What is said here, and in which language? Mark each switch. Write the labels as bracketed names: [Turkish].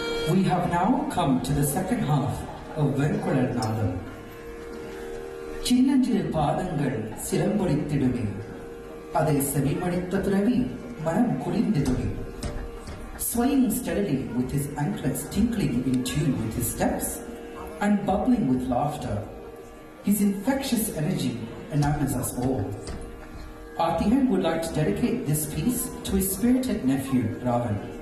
[English] We have now come to the second half of Venkular Nadam. [Tamil] சின்னஞ்சிறு பாதங்கள் சிலம்பொலித்திடுமே, அதை செவிமடித்த துறவி மனம் குளிர்ந்திடுமே. [English] Swaying steadily with his anklets tinkling in tune with his steps and bubbling with laughter, his infectious energy enamels us all. Arthehan would like to dedicate this piece to his spirited nephew, Ravan.